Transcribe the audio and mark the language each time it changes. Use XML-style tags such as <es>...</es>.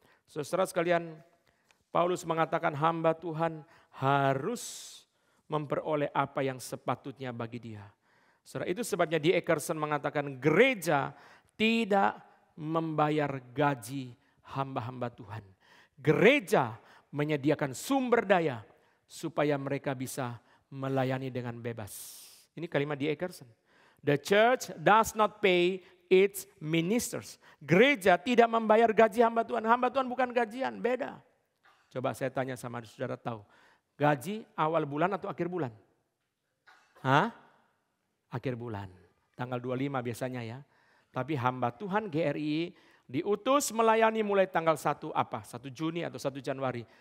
<id>Saudara sekalian, Paulus mengatakan hamba Tuhan harus memperoleh apa yang sepatutnya bagi dia. Saudara, itu sebabnya D. Eckerson mengatakan gereja tidak membayar gaji hamba-hamba Tuhan. Gereja menyediakan sumber daya supaya mereka bisa melayani dengan bebas. Ini kalimat D. Eckerson.</id> <en>The church does not pay its ministers.</en> <id>Gereja tidak membayar gaji hamba Tuhan. Hamba Tuhan bukan gajian, beda. Coba saya tanya sama saudara tahu. Gaji awal bulan atau akhir bulan? Hah? Akhir bulan. Tanggal 25 biasanya ya. Tapi hamba Tuhan GRI diutus melayani mulai tanggal 1 Juni atau 1 Januari.</id>